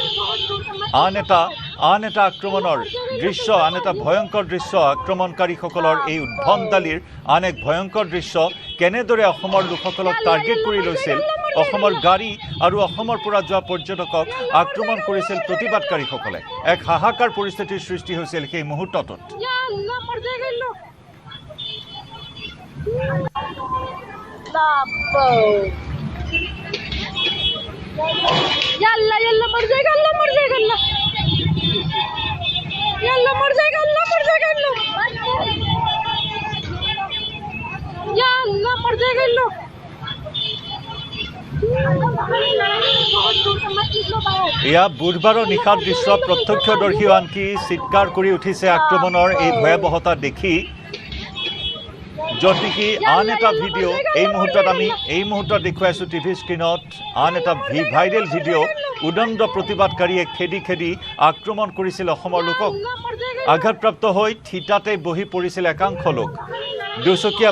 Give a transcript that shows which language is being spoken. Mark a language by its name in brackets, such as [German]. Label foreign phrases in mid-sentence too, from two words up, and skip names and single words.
[Assamese] আন এটা আক্ৰমণৰ দৃশ্য আন এটা ভয়ংকৰ দৃশ্য আক্ৰমণকাৰীসকলৰ এই উদ্ভণ্ডালিৰ আন এক ভয়ংকৰ দৃশ্য কেনেদৰে অসমৰ লোকসকলক টাৰ্গেট কৰি লৈছিল অসমৰ গাড়ী আৰু অসমৰ পৰা যোৱা পৰ্যটকক আক্ৰমণ কৰিছিল প্ৰতিবাদকাৰীসকলে এক হাহাকাৰ পৰিস্থিতিৰ সৃষ্টি হৈছিল সেই মুহূৰ্তটোত [Hindi] यल्ला मर जाएगा अल्लाह मर जाएगा अल्लाह यल्ला मर जाएगा अल्लाह मर जाएगा अल्लाह यल्ला मर जाएगा अल्लाह [Assamese] ইয়া বুধবাৰৰ নিশাৰ দৃশ্য প্ৰত্যক্ষদৰ্শী আনকি চিৎকাৰ কৰি উঠিছে আক্ৰমণৰ এই ভয়াবহতা দেখি যদিকি আন এটা ভিডিঅ' এই মুহূৰ্তত দেখুৱাইছো টিভি স্ক্ৰীনত আন এটা ভাইৰেল ভিডিঅ' উদণ্ড প্ৰতিবাদকাৰীয়ে খেদি আক্ৰমণ কৰিছিল অসমৰ লোকক আঘাতপ্ৰাপ্ত হৈ থিতাতে বহি পৰিছিল একাংশ লোক দুচকীয়া